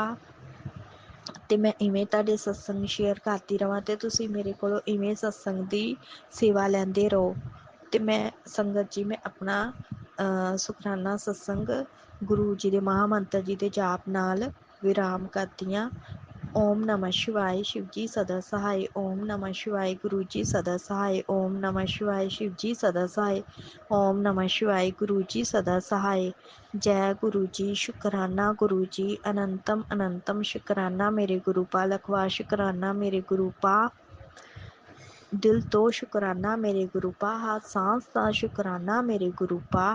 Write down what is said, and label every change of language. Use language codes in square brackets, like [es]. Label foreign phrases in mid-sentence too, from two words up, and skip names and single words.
[pa] ਤੇ ਮੈਂ ਇਵੇਂ ਤੁਹਾਡੇ ਸਤਸੰਗ ਸ਼ੇਅਰ ਕਰਦੀ ਰਵਾਂ ਤੇ ਤੁਸੀਂ ਮੇਰੇ ਕੋਲੋਂ ਇਵੇਂ ਸਤਸੰਗ ਦੀ ਸੇਵਾ ਲੈਂਦੇ ਰਹੋ। ਤੇ ਮੈਂ ਸੰਗਤ ਜੀ ਮੈਂ ਆਪਣਾ ਸ਼ੁਕਰਾਨਾ ਸਤਸੰਗ ਗੁਰੂ ਜੀ ਦੇ ਮਹਾਮੰਤਰ ਜੀ ਦੇ ਜਾਪ ਨਾਲ ਵਿਰਾਮ ਕਰਦੀ ਹਾਂ। [hi] ओम नमः शिवाय शिव जी सदा सहाय। ओम नमः शिवाय गुरु जी सदा सहाय। ओम नमः शिवाय शिव जी सदा सहाय। ओम नमः शिवाय गुरु जी सदा सहाय। जय गुरु जी। शुकराना गुरु जी। अनंतम अनंतम शुकराना मेरे गुरु पा। लखवा शुकराना मेरे गुरु पा। दिल तो शुकराना मेरे गुरु पा। हाथ सांस का शुकराना मेरे गुरु पा।